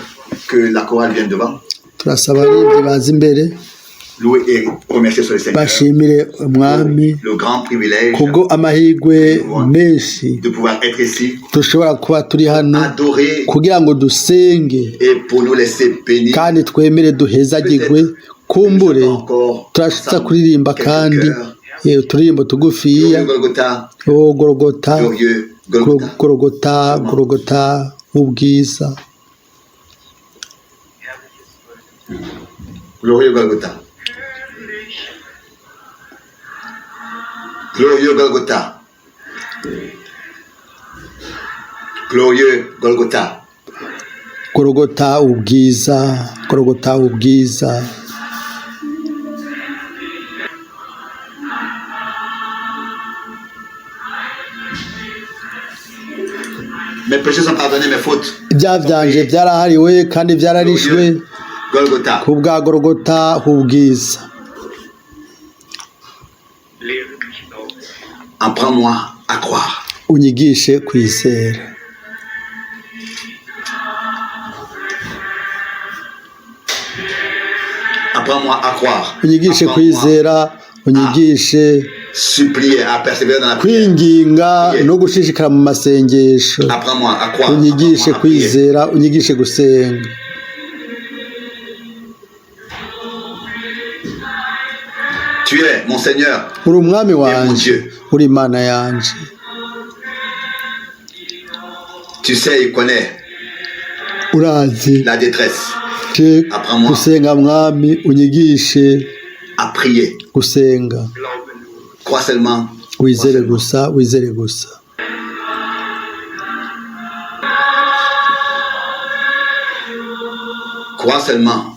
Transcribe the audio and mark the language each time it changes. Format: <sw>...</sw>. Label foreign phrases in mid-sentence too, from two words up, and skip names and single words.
<rw>Turasaba abaririmbyi baza imbere bashimire umwami kubwo amahirwe menshi dushobora kuba turi hano kugira ngo dusenge kandi twemere duhezagirwe. Kumbure turashobora kuririmba kandi uturirimbo tugufiya. Golgota, Golgota, Golgota, ubwiza.</rw> <fr>Glorieux Golgotha. Glorieux Golgotha. Glorieux Golgotha.</fr> <rw>Golgotha, ubwiza. Golgotha, ubwiza.</rw> <fr>Mes péchés sont pardonnés, mes fautes.</fr> <rw>Ibyaha byanje byarahariwe kandi byararishwe ku bwa Golgotha, ubwiza.</rw> <fr>Apprends-moi à croire.</fr> <rw>Unyigishe kwizera.</rw> <fr>Apprends-moi à croire.</fr> <rw>Unyigishe kwizera, unyigishe</rw> <fr>supplier, à persévérer dans la prière.</fr> <rw>Kwinginga no gushishikara mu masengesho.</rw> <fr>Apprends-moi à croire.</fr> <rw>Unyigishe kwizera, unyigishe gusenga.</rw> <fr>Tu es mon Seigneur.</fr> <rw>Uri umwami wanje, uri Imana yanje.</rw> <fr>Tu sais, il connaît</fr> <rw>urazi</rw> <fr>la détresse. Apprends-moi</fr> <rw>gusenga mwami, unyigishe</rw> <fr>à prier.</fr> <rw>Gusenga.</rw> <fr>Crois seulement.</fr> <rw>Wizere gusa, wizere gusa.</rw> <fr>Crois seulement.</fr>